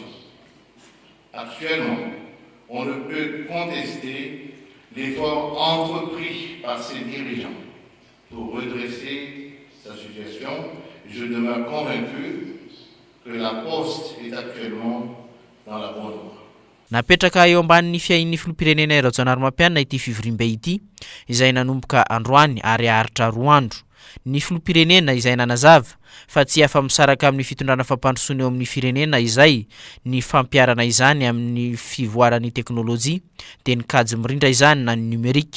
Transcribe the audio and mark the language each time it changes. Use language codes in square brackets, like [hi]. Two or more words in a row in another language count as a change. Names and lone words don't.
[fr] Actuellement, on ne peut contester l'effort entrepris par ses dirigeants pour redresser sa situation. Je demeure convaincu que la Poste est actuellement dans la bonne voie. [mg] Napetraka eo ambanin'ny fiain'ny filoham-pirenena rajon-dRamampiana ity fivoriam-be ity izay nanomboka androany ary aharitra 2 andro. Ny filoham-pirenena izay nanazava fa tsy afa-misaraka amin'ny fitondrana fampandrosoana eo amin'ny firenena izay ny fampiarana izany amin'ny fivoaran'ny teknolojia dia ny kajy mirindra izany na ny numerika.